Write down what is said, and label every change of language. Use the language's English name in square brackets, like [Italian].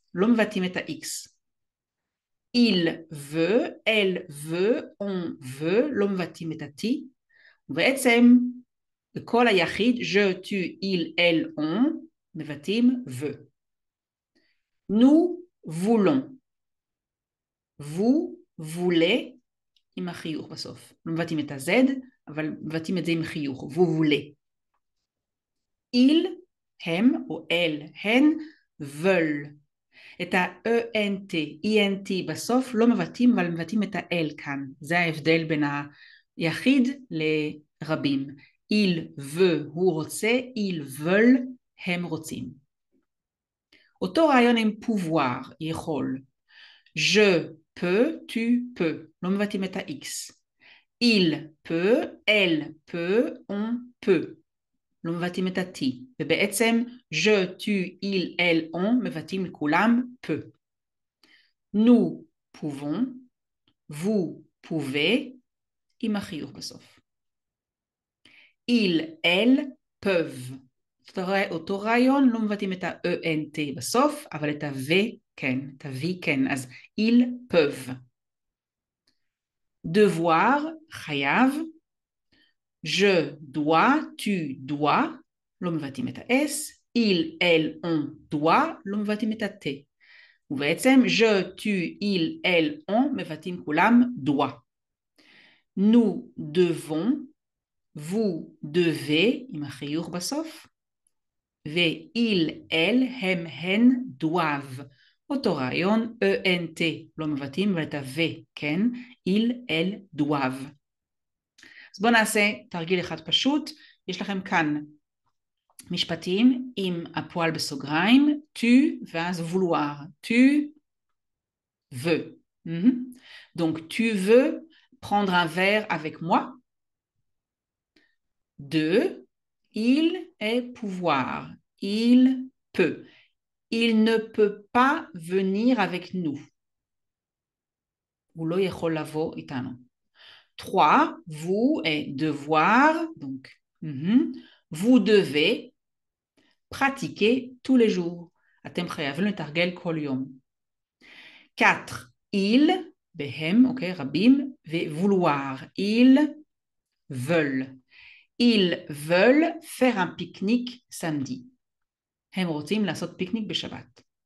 [French] L'homme va t'y mettre à X. Il veut, elle veut, on veut, l'homme va-t-il metati. [Hebrew] ובעצם, בכל היחיד, [French] je, tu, il, elle, on, [Hebrew] מבטאים [French] veut. Nous voulons. vous voulez, [Hebrew] עם החיוך בסוף. לא מבטאים את ה-Z, אבל מבטאים את זה עם חיוך. [French] vous voulez. ils, הם או elles, הן, veulent. [Hebrew] את ה-ENT, ENT בסוף לא מבטאים, אבל מבטאים את ה-L כאן. זה ההבדל בין היחיד לרבים. [French] il veut, [Hebrew] הוא רוצה, [French] ils veulent, [Hebrew] הם רוצים. אותו רעיון עם pouvoir, יכול. [French] je peux, tu peux. [Hebrew] לא מבטאים את ה-X. [French] il peut, elle peut, on peut. [Hebrew] לא מבטאים את ה-T. ובעצם, [French] je, tu, il, elle, on, [Hebrew] מבטאים לכולם [French] peut. Nous pouvons, vous pouvez, [Hebrew] עם החיוך בסוף. [French] ils, elles, peuvent. [Hebrew] אותו רעיון, לא מבטאים את ה-ENT בסוף, אבל את ה-V כן, את ה-V כן, אז [French] ils peuvent. [Hebrew] devoir, חייב. [French] je dois, tu dois, [Hebrew] לא מבטאים את ה-S. [French] ils, elles, on doit, [Hebrew] לא מבטאים את ה-T. ובעצם, [French] je, tu, il, elle, on, [Hebrew] מבטאים כולם [French] doit. nous devons, vous devez, [Hebrew] עם החיוך בסוף, [French] ו-il, elle, [Hebrew] הם, הן, [French] doivent. [Hebrew] אותו רעיון, ENT, לא מבטאים, אבל את ה-V, כן, [French] il, elle, doivent. [Hebrew] אז בואו נעשה תרגיל אחד פשוט. יש לכם כאן משפטים עם הפועל בסוגריים, tu, ואז vouloir. [French] tu veux. Donc, tu veux prendre un verre avec moi. 2. Il est pouvoir. Il peut. Il ne peut pas venir avec nous. [Hebrew] הוא לא יכול לבוא איתנו. [French] 3. Vous est devoir. Donc, vous devez pratiquer tous les jours. [Hebrew] אתם חייבים לתרגל כל יום. 4. Il, בהם, אוקיי, רבים, ו-vouloir. [French] Ils veulent. Ils veulent faire un pique-nique samedi. [Hebrew] הם רוצים לעשות פיקניק בשבת.